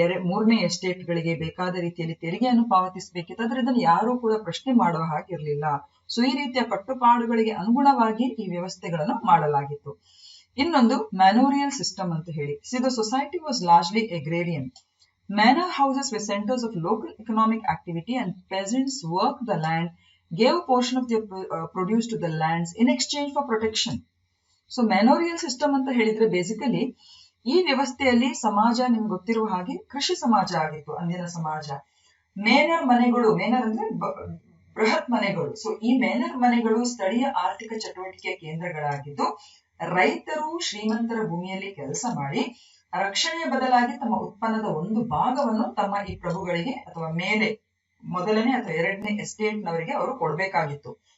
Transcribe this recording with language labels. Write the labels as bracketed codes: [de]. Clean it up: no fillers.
[kn] 3ನೇ ಎಸ್ಟೇಟ್ ಗಳಿಗೆ ಬೇಕಾದ ರೀತಿಯಲ್ಲಿ ತೆರಿಗೆಯನ್ನು ಪಾವತಿಸಬೇಕಿತ್ತು. ಆದ್ರೆ ಇದನ್ನು ಯಾರೂ ಕೂಡ ಪ್ರಶ್ನೆ ಮಾಡುವ ಹಾಗಿರ್ಲಿಲ್ಲ. ಸೊ ಈ ರೀತಿಯ ಕಟ್ಟುಪಾಡುಗಳಿಗೆ ಅನುಗುಣವಾಗಿ ಈ ವ್ಯವಸ್ಥೆಗಳನ್ನು ಮಾಡಲಾಗಿತ್ತು. ಇನ್ನೊಂದು [en] manorial system [kn] ಅಂತ ಹೇಳಿ. [en] See the society was largely agrarian. Manor houses were centers of local economic activity and peasants worked the land, gave a portion of their produce to the lands in exchange for protection. [kn] So ಮ್ಯಾನೋರಿಯಲ್ system ಅಂತ ಹೇಳಿದ್ರೆ basically ಈ ವ್ಯವಸ್ಥೆಯಲ್ಲಿ ಸಮಾಜ ನಿಮ್ಗೆ ಗೊತ್ತಿರುವ ಹಾಗೆ ಕೃಷಿ ಸಮಾಜ ಆಗಿತ್ತು ಅಂದಿನ ಸಮಾಜ. ಮೇನರ್ ಮನೆಗಳು, ಮೇನರ್ ಅಂದ್ರೆ ಬೃಹತ್ ಮನೆಗಳು. ಸೊ ಈ ಮೇನರ್ ಮನೆಗಳು ಸ್ಥಳೀಯ ಆರ್ಥಿಕ ಚಟುವಟಿಕೆಯ ಕೇಂದ್ರಗಳಾಗಿದ್ದು ರೈತರು ಶ್ರೀಮಂತರ ಭೂಮಿಯಲ್ಲಿ ಕೆಲಸ ಮಾಡಿ ರಕ್ಷಣೆಯ ಬದಲಾಗಿ ತಮ್ಮ ಉತ್ಪನ್ನದ ಒಂದು ಭಾಗವನ್ನು ತಮ್ಮ ಈ ಪ್ರಭುಗಳಿಗೆ ಅಥವಾ ಮೇಲೆ ಮೊದಲನೇ ಅಥವಾ 2ನೇ ಎಸ್ಟೇಟ್ ನವರಿಗೆ ಅವರು ಕೊಡ್ಬೇಕಾಗಿತ್ತು.